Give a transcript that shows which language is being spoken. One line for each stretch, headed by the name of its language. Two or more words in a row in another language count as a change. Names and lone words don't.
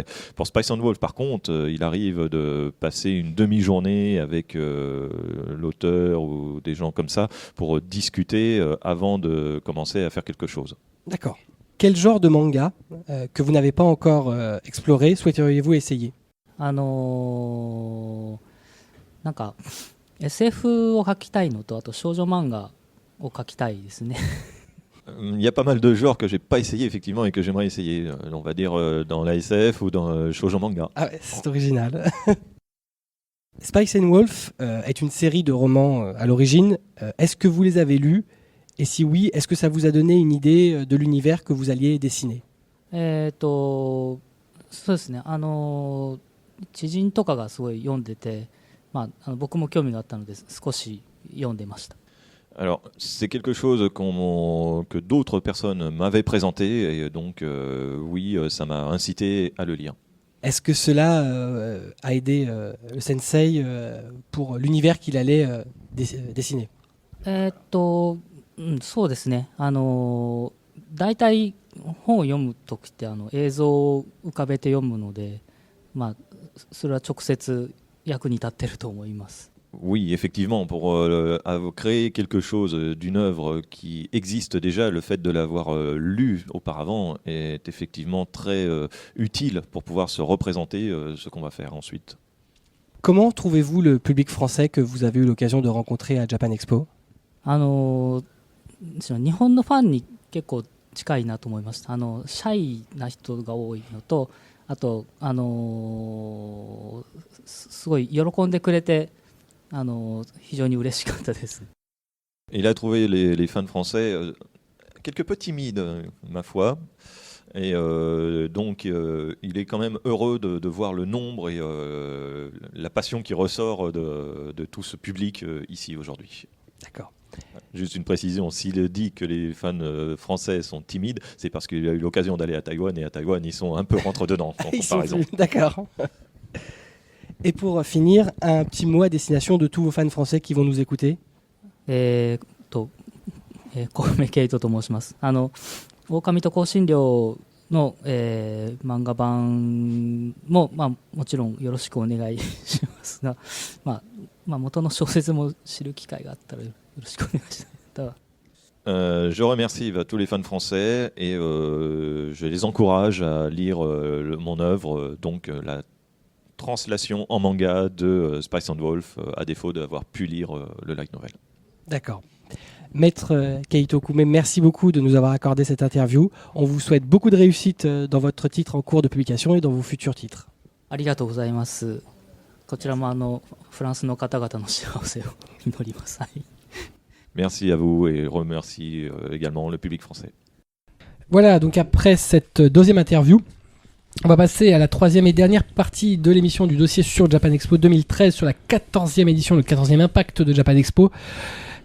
French: Pour Spice and Wolf, par contre, il arrive de passer une demi-journée avec l'auteur ou des gens comme ça pour discuter avant de commencer à faire quelque chose. D'accord. Quel genre de manga que vous n'avez pas encore exploré souhaiteriez-vous essayer?
Japanese: なんか SF を描きたいのと、あと少女漫画を描きたいですね。
French: Il y a pas mal de genres que j'ai pas essayé effectivement et que j'aimerais essayer. On va dire dans la SF ou dans
Japanese: 少女漫画.
French: Ah ouais, c'est original. Spice and Wolf est une série de romans à l'origine. Est-ce que vous les avez lus? Et si oui, est-ce que ça vous a donné une idée de l'univers que vous alliez dessiner?
Japanese: そうですね。知人とかがすごい読んでて、僕も興味があったので少し読んでました。
French: Alors, c'est quelque chose que d'autres personnes m'avaient présenté et donc oui, ça m'a incité à le lire. Est-ce que cela a aidé le sensei pour l'univers qu'il allait dessiner?
Japanese: そうですね。大体本を読むときって映像を浮かべて読むので、それは直接役に立ってると思います。
French: Oui, effectivement, pour créer quelque chose d'une œuvre qui existe déjà, le fait de l'avoir lu auparavant est effectivement très utile pour pouvoir se représenter ce qu'on va faire ensuite. Comment trouvez-vous le public français que vous avez eu l'occasion de rencontrer à Japan Expo?
Japanese: 日本のファンに結構近いなと思いました。シャイな人が多いのと、あとすごい喜んでくれて。非常に嬉しかったです。
French: Il a trouvé les fans français quelque peu timides, ma foi. Et donc, il est quand même heureux de voir le nombre et la passion qui ressort de tout ce public ici aujourd'hui. D'accord. Juste une précision, s'il dit que les fans français sont timides, c'est parce qu'il a eu l'occasion d'aller à Taïwan, et à Taïwan, ils sont un peu rentre-dedans en comparaison. D'accord. Et pour finir, un petit mot à destination de tous vos fans français qui vont nous écouter.
Japanese: 小梅ケイトと申します。狼と香辛料の、漫画版も、もちろんよろしくお願いしますが、元の小説も知る機会があったらよろしくお願いします。
French: Je remercie tous les fans français et je les encourage à lire mon œuvre, donc la translation en manga de Spice and Wolf, à défaut d'avoir pu lire le
English: light novel.
French: D'accord. Maître Keito Kume, merci beaucoup de nous avoir accordé cette interview. On vous souhaite beaucoup de réussite dans votre titre en cours de publication et dans vos futurs titres.
Japanese: ありがとうございます。こちらもフランスの方々の幸せを祈ります。
French: Merci à vous et remercie également le public français. Voilà, donc après cette deuxième interview, on va passer à la troisième et dernière partie de l'émission du dossier sur Japan Expo 2013, sur la 14e édition, le 14e impact de Japan Expo.